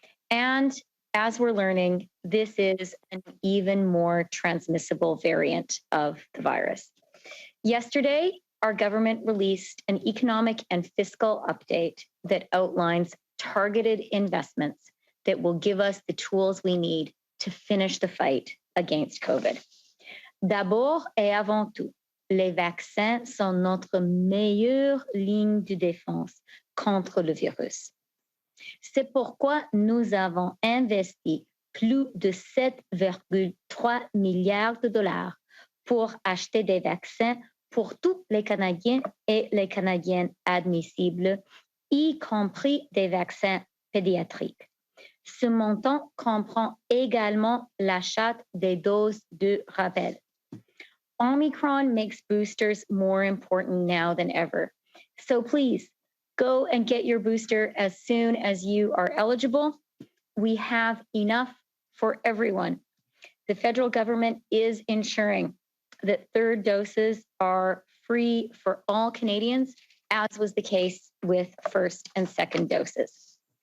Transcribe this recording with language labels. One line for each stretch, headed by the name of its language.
English: And as we're learning, this is an even more transmissible variant of the virus. Yesterday, our government released an economic and fiscal update that outlines targeted investments that will give us the tools we need to finish the fight against COVID.
French: D'abord et avant tout, les vaccins sont notre meilleure ligne de défense contre le virus. C'est pourquoi nous avons investi plus de 7,3 milliards de dollars pour acheter des vaccins pour tous les Canadiens et les Canadiennes admissibles, y compris des vaccins pédiatriques. Ce montant comprend également l'achat des doses de rappel.
English: Omicron makes boosters more important now than ever. So please, go and get your booster as soon as you are eligible. We have enough for everyone. The federal government is ensuring that third doses are free for all Canadians, as was the case with first and second doses.